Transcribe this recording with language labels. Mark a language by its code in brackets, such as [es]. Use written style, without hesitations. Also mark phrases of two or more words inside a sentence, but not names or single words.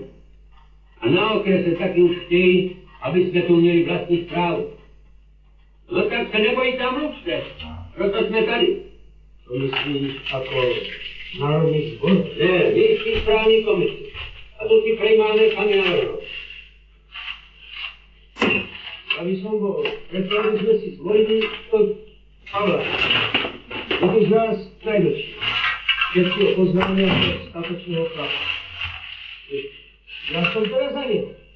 [cs] A na okrese taky už chtějí, aby jsme tu měli vlastní správu. No tak se nebojte a mluvte. Proto jsme tady. To myslíš jako národní sbor? Ne, městský správní komisi. A to si prej máme sami navrhnout. [sk] Aby som bol, pretože sme si zvolili to Pavla. Je to z nás najdlžší. Všetky ho poznáme ako statočného chlapa. Ja som teraz za neho.